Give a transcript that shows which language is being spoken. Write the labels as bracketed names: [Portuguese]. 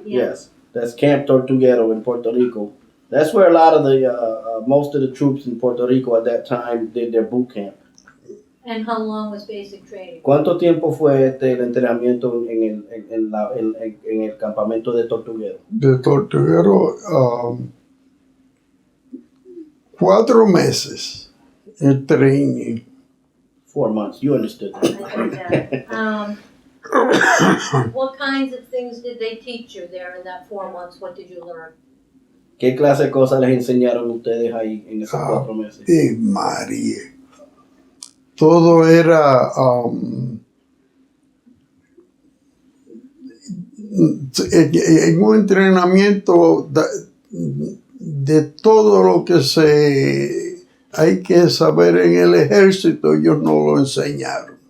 [English] Yes, that's Camp Tortuguero in Puerto Rico. That's where a lot of the most of the troops in Puerto Rico at that time did their boot camp. And how long was basic training? [Spanish] ¿Cuánto tiempo fue el entrenamiento en el campamento de Tortuguero? De Tortuguero, 4 meses el training. [English] 4 months. You understood I that. did that. What kinds of things did they teach you there in that 4 months? What did you learn? [Spanish] ¿Qué clase de cosas les enseñaron ustedes ahí en esos 4 meses? María. Todo era en un entrenamiento de todo lo que hay que saber en el ejército, ellos no lo enseñaron.